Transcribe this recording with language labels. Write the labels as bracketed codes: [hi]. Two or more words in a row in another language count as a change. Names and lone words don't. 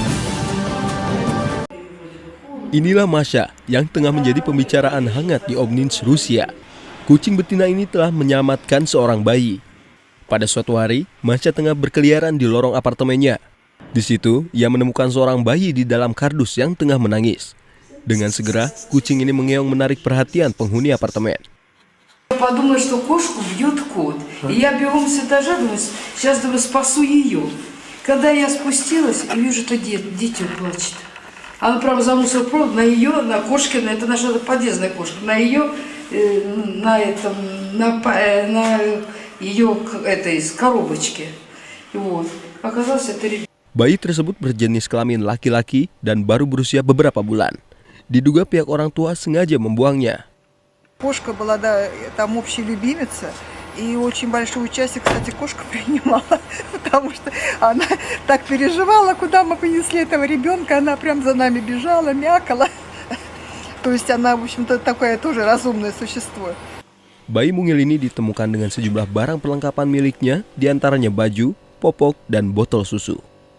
[id] Inilah Masha yang tengah menjadi pembicaraan hangat di Obninsk, Rusia. Kucing betina ini telah menyelamatkan seorang bayi. Pada suatu hari, Masha tengah berkeliaran di lorong apartemennya. Di situ, ia menemukan seorang bayi di dalam kardus yang tengah menangis. Dengan segera, kucing ini mengeong menarik perhatian penghuni apartemen. [ru] Подумала, что кошку бьет кот. И я бегом с этажа, думаю, сейчас спасу ее. Когда я спустилась и вижу, что дитя плачет. Она прямо за мусоропровод, на кошкина, это наша подъездная кошка, на ее, на ее из коробочки. Вот. Оказалось, это ребенок. [id] Bayi tersebut berjenis kelamin laki-laki dan baru berusia beberapa bulan. Diduga pihak orang tua sengaja membuangnya. [ru] Кошка была, да, там общая любимица, и очень большое участие, кстати, кошка принимала, потому что она так переживала, куда мы понесли этого ребенка, она прям за нами бежала, мякала. То есть она, в общем-то, такое тоже разумное существо. [id] Bayi mungil ini ditemukan dengan sejumlah barang perlengkapan miliknya, diantaranya baju, popok, dan botol susu.